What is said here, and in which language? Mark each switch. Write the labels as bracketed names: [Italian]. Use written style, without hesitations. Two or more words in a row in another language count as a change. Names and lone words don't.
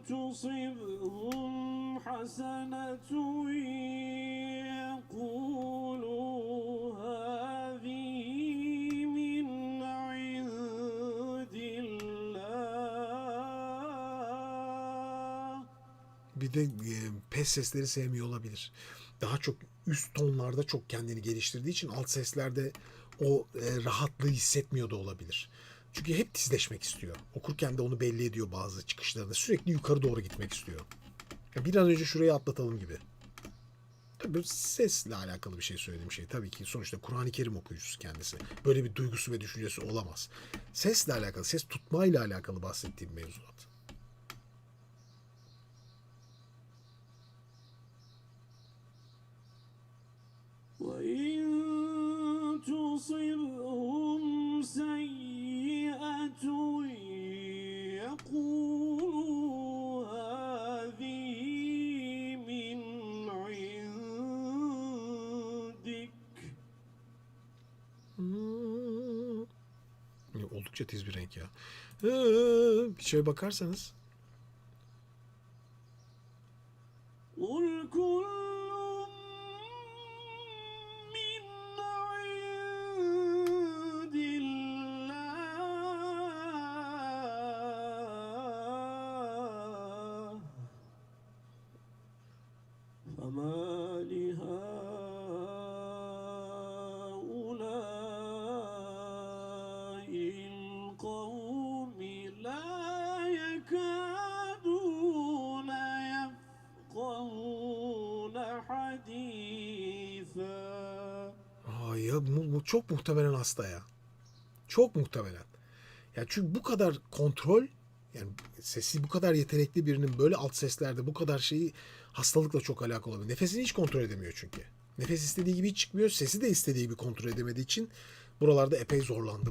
[Arabic] تصبهم حسنة يقولوا هذه من عند الله. [Turkish] Bir de pes sesleri sevmiyor olabilir. Daha çok üst tonlarda çok kendini geliştirdiği için alt seslerde o rahatlığı hissetmiyor da olabilir. Çünkü hep tizleşmek istiyor. Okurken de onu belli ediyor bazı çıkışlarında. Sürekli yukarı doğru gitmek istiyor. Bir an önce şurayı atlatalım gibi. Tabii sesle alakalı bir şey söylediğim şey. Tabii ki sonuçta Kur'an-ı Kerim okuyucusu kendisi. Böyle bir duygusu ve düşüncesi olamaz. Sesle alakalı, ses tutmayla alakalı bahsettiğim mevzuat. [Arabic] وإن تصبهم سيئة يقولوا هذه من عندك. [Turkish] Oldukça tiz bir renk ya. Bir şeye bakarsanız. [Arabic] قل كل من عند الله فما لهؤلاء القوم لا يكادون يفقهون حديثا. [Turkish] Ya bu çok muhtemelen hasta ya. Çok muhtemelen. Ya çünkü bu kadar kontrol, yani sesi bu kadar yetenekli birinin böyle alt seslerde bu kadar şeyi hastalıkla çok alakalı olabilir. Nefesini hiç kontrol edemiyor çünkü. Nefes istediği gibi hiç çıkmıyor. Sesi de istediği gibi kontrol edemediği için buralarda epey zorlandı.